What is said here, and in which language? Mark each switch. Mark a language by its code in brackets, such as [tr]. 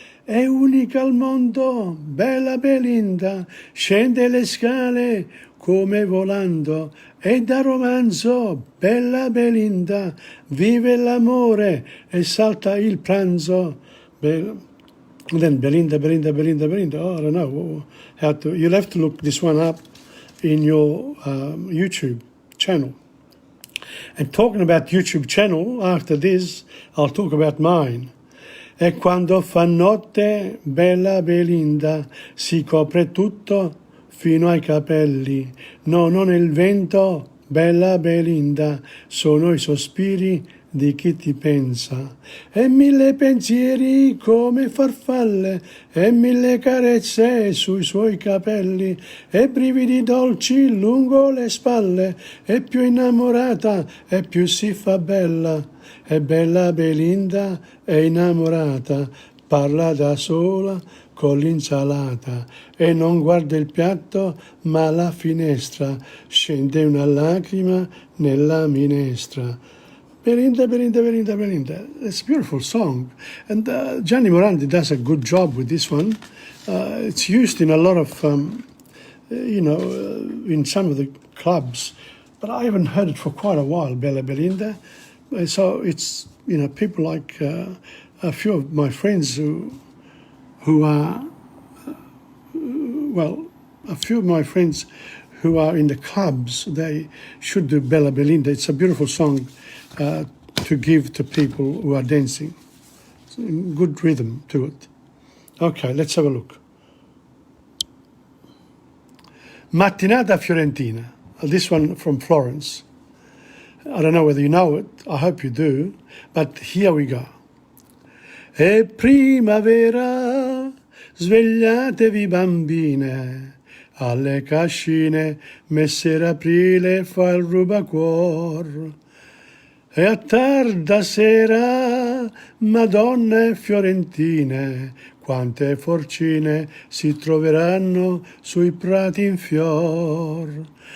[it] È unica al mondo, bella Belinda, scende le scale come volando e da romanzo, bella Belinda, vive l'amore e salta il pranzo. [en] Then Belinda. Oh, I don't know how to. You'll have to look this one up in your YouTube channel. And talking about YouTube channel, after this, I'll talk about mine. [it] E quando fa notte, bella Belinda, si copre tutto fino ai capelli. No, non è il vento, bella Belinda, sono i sospiri di chi ti pensa. E mille pensieri come farfalle, e mille carezze sui suoi capelli, e brividi dolci lungo le spalle, e più innamorata e più si fa bella. E bella Belinda è innamorata, parla da sola con l'insalata e non guarda il piatto ma la finestra, scende una lacrima nella minestra. [en] Belinda. It's a beautiful song. And Gianni Morandi does a good job with this one. It's used in a lot of, in some of the clubs, but I haven't heard it for quite a while, Bella Belinda. So it's, people like a few of my friends who are, a few of my friends who are in the clubs, they should do Bella Belinda. It's a beautiful song to give to people who are dancing. It's a good rhythm to it. Okay, let's have a look. Mattinata Fiorentina. This one from Florence. I don't know whether you know it, I hope you do, but here we go. [it] È primavera, svegliatevi bambine, alle cascine messer aprile fa il rubacuor. E a tarda sera, madonne fiorentine, quante forcine si troveranno sui prati in fior.